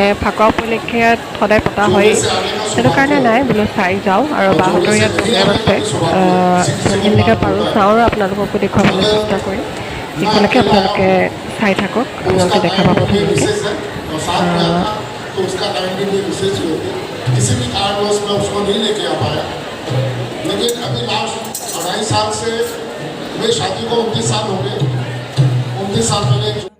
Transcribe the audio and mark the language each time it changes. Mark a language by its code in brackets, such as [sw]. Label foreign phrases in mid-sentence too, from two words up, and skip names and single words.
[as] ফাকুৱা উপলক্ষে ইয়াত সদায় পতা হয় সেইটো কাৰণে নাই বোলো চাই যাওঁ আৰু বাহঁতৰ ইয়াত প্ৰগ্ৰেম আছে যিমানখিনিলৈকে পাৰোঁ চাওঁ আৰু আপোনালোককো দেখুৱাবলৈ চেষ্টা কৰিম যিখনলৈকে আপোনালোকে চাই থাকক আপোনালোকে দেখা পাব ধুনীয়াকৈ [hi] किसी भी कारणवश में उसको नहीं लेके आ पाया लेकिन अभी लास्ट 2.5 साल से मेरी शादी को 29 साल हो गए 29 साल पहले